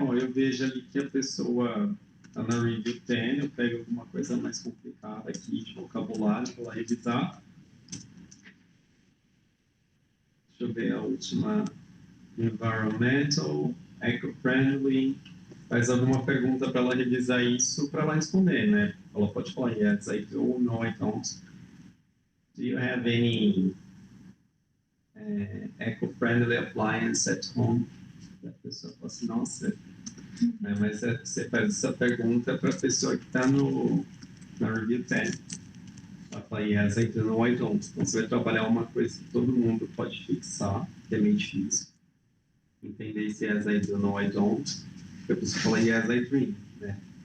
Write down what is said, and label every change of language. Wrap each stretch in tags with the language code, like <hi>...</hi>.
<pt>Ó, eu vejo ali que a pessoa está na Review 10, eu pego alguma coisa mais complicada aqui de vocabulário para ela revisar. Deixa eu ver a última. Environmental, eco-friendly, faz alguma pergunta para ela revisar isso, para ela responder, né? Ela pode falar,</pt> <en>yes, I do, no, I don't. Do you have any eco-friendly appliance at home?</en> <pt>A pessoa fala assim, nossa, né? Mas você faz essa pergunta para a pessoa que está na Review 10. Ela fala,</pt> <en>yes, I do, no, I don't.</en> <pt>Então você vai trabalhar uma coisa que todo mundo pode fixar, que é meio difícil. Entender se</pt> <en>yes, I do, no, I don't.</en> <pt>Eu preciso falar</pt> <en>yes, I drink,</en> <pt>né?</pt>